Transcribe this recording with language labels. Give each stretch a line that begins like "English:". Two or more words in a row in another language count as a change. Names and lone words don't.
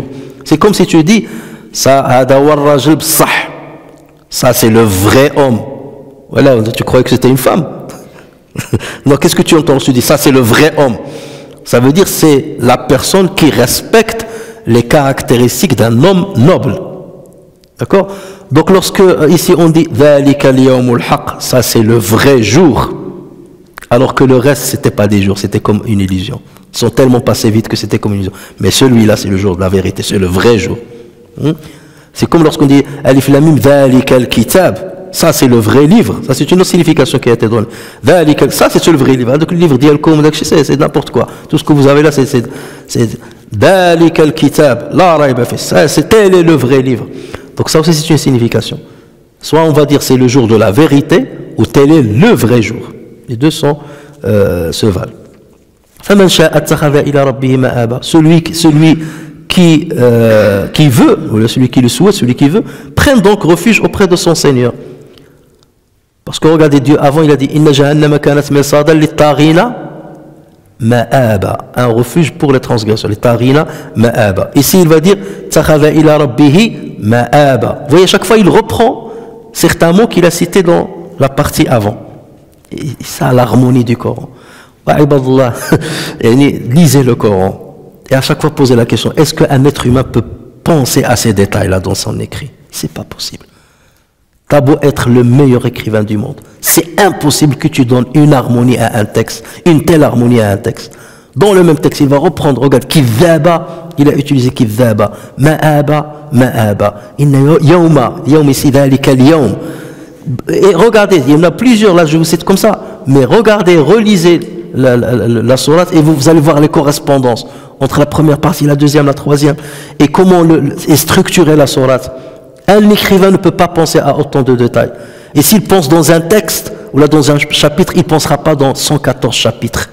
French: C'est comme si tu dis, ça c'est le vrai homme. Voilà, tu croyais que c'était une femme. Donc, qu'est-ce que tu entends? Tu dis, ça c'est le vrai homme. Ça veut dire c'est la personne qui respecte les caractéristiques d'un homme noble. D'accord? Donc lorsque ici on dit
Arabic: ذلك اليوم الحق,
French: ça c'est le vrai jour, alors que le reste c'était pas des jours, c'était comme une illusion. Ils sont tellement passés vite que c'était comme une illusion. Mais celui-là c'est le jour de la vérité, c'est le vrai jour. C'est comme lorsqu'on dit
Arabic: الم ذلك الكتاب,
French: ça c'est le vrai livre. Ça c'est une autre signification qui a été donnée. Ça c'est le vrai livre. Donc le livre d'Yalkoum, c'est n'importe quoi. Tout ce que vous avez là c'est
Arabic: ذلك الكتاب، لا ريب في.
French: Ça c'est tel est le vrai livre. Donc ça aussi c'est une signification. Soit on va dire c'est le jour de la vérité, ou tel est le vrai jour. Les deux sont se valent. Celui qui veut, ou celui qui le souhaite, celui qui veut, prenne donc refuge auprès de son Seigneur. Parce que regardez Dieu, avant il a dit
Arabic: إن جهنم كانت مرصادا للطاغين مآبا,
French: un refuge pour les transgresseurs, les
Arabic: طاغين مآبا.
French: Ici il va dire
Arabic: اتخذ إلى ربه مآبا.
French: Vous voyez, chaque fois il reprend certains mots qu'il a cités dans la partie avant. Et ça, l'harmonie du Coran.
Arabic: وعباد الله,
French: lisez le Coran et à chaque fois posez la question, est-ce qu'un être humain peut penser à ces détails-là dans son écrit? C'est pas possible. T'as beau être le meilleur écrivain du monde, c'est impossible que tu donnes une harmonie à un texte, une telle harmonie à un texte. Dans le même texte, il va reprendre, regarde, kidhaba, il a utilisé kidhaba,
Arabic: مآبا، مآبا، إن يوم، يومي
French: si
Arabic: ذلك اليوم.
French: Et regardez, il y en a plusieurs, là je vous cite comme ça, mais regardez, relisez la sourate et vous allez voir les correspondances entre la première partie, la deuxième, la troisième, et comment est structurée la sourate. Un écrivain ne peut pas penser à autant de détails. Et s'il pense dans un texte, ou là dans un chapitre, il ne pensera pas dans 114 chapitres.